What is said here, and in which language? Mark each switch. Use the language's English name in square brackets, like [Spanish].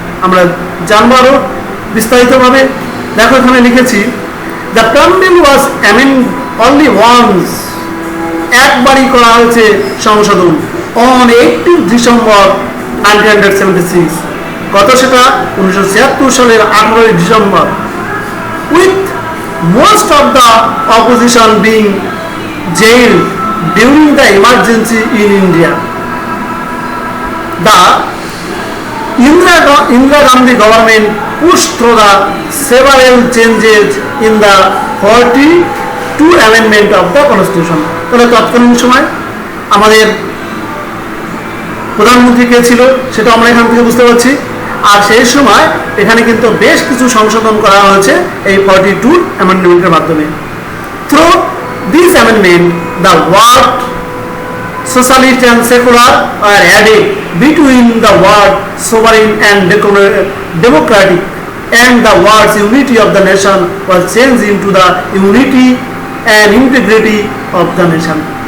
[Bangla] আমরা জানবো আরো বিস্তারিতভাবে। দেখো এখানে লিখেছি, [English] the preamble was amended only once, [Bangla] একবারই করা হয়েছে সংশোধন, অন 18 ডিসেম্বর 1976। কত সেটা? 1976 সালের 18 December. [English] With most of the opposition being jailed during the emergency in India. The Indira Gandhi government pushed through the several changes in the 42 amendment of the constitution. [Bangla] তাহলে তৎকালীন সময় আমাদের প্রধানমন্ত্রী কে ছিল সেটা আমরা এখান থেকে বুঝতে পারছি। আর সেই সময় এখানে কিন্তু বেশ কিছু সংশোধন করা হয়েছে এই 42 অ্যামেন্ডমেন্টের মাধ্যমে। [English] Through this amendment the word socialist and secular are added between the word sovereign and democratic, and the words unity of the nation was changed into the unity and integrity of the nation.